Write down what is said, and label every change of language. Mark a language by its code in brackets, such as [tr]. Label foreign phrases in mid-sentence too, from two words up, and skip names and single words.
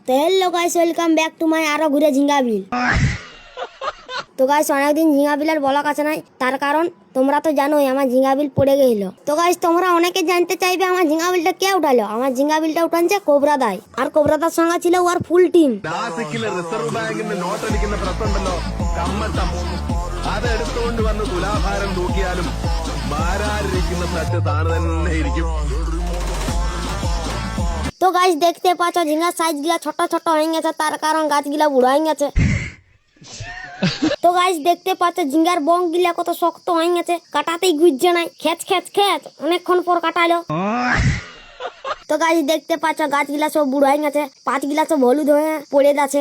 [bn] তো [en] hello guys, welcome back to my [bn] আরো ঘুরে ঝিঙ্গা বিল। তো গাইস অনেকদিন ঝিঙ্গা বিলের ব্লগ আছে নাই, তার কারণ তোমরা তো জানোই আমার ঝিঙ্গা বিল পড়ে গেল। তো গাইস তোমরা অনেকে জানতে চাইবে আমার ঝিঙ্গা বিলটা কে উঠালো। আমার ঝিঙ্গা বিলটা উঠানছে কোবরা দাই, আর কোবরা দার সঙ্গে ছিল ওর ফুল টিম। [ml] റിസർവ് ബാങ്കിന്റെ നോട്ടടിക്കുന്ന പ്രശ്നമുണ്ടല്ലോ കമ്മട്ടം അതെടുത്തുകൊണ്ട് വന്ന് തുലാഭാരം തൂക്കിയാലും ഭാരാരിക്കുന്ന സറ്റ് താണു തന്നെ ഇരിക്കും. [bn] তো গাইস দেখতে পাচ্ছ ঝিঙ্গার সাইজ গুলা ছোট ছোট হয়ে গেছে, তার কারণ গাছ গুলা বুড়ো হয়ে গেছে। তো গাইস দেখতে পাচ্ছ ঝিঙ্গার বং গিলা কত শক্ত হয়ে গেছে, কাটাতেই গুজছে নাই, খেচ খেচ খেচ অনেকক্ষণ পর কাটালো। তো গাইস দেখতে পাচ্ছ গাছ গিলা সব বুড়ো হয়ে গেছে, পাঁচ গিলা সব হলুদ হয়ে পড়ে যাচ্ছে।